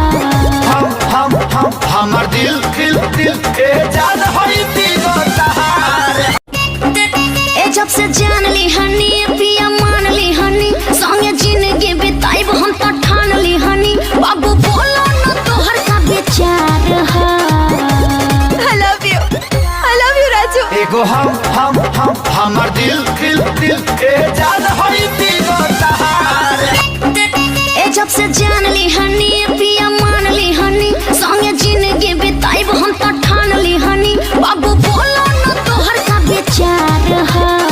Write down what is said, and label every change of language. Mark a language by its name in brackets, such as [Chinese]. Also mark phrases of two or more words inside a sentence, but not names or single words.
[Bhojpuri] हमार दिल ए जान होई तीगो तहार। ए जब से जान ली हनी पिया मान ली हनी संगे जिंदगी बिताइब हम तो ठान ली हनी बाबू बोलो न तोहर का विचार है। [English] I love you राजू। [Bhojpuri] एगो हमार दिल ए जान होई तीगो तहार। ए जब से जान ली हनी पिया मान ली हनी संगे जिंदगी बिताइब हम तो ठान ली हनी बाबू बोलो न तोहर का विचार है।